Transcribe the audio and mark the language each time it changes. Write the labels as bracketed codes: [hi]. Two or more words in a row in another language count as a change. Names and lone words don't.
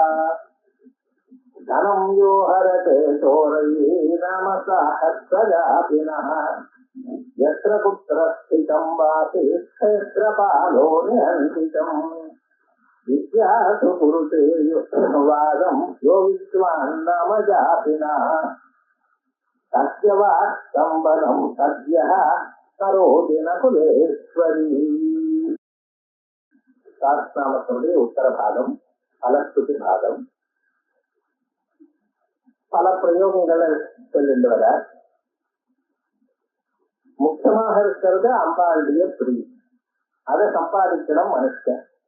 [sa] धनं यो हरते चोरैः नाम साहस्रजापिनः यत्र कुत्र स्थितं वाति क्षेत्रपालो निहन्तितम् विद्यासु कुरुते वादं यो विद्वान् नाम जापिनः तस्य वा सम्बलं सद्यः करोति न कुलेश्वरी [ta] சாஸ்திரநாமத்தினுடைய உத்தர பாகம் பலஸ்துதி பாகம் பல பிரயோகங்களை சொல்லிட்டு வர முக்கியமாக இருக்கிறது அம்பாளுடைய பிரிவு. அதை சம்பாதிக்கணும் மனுஷன்.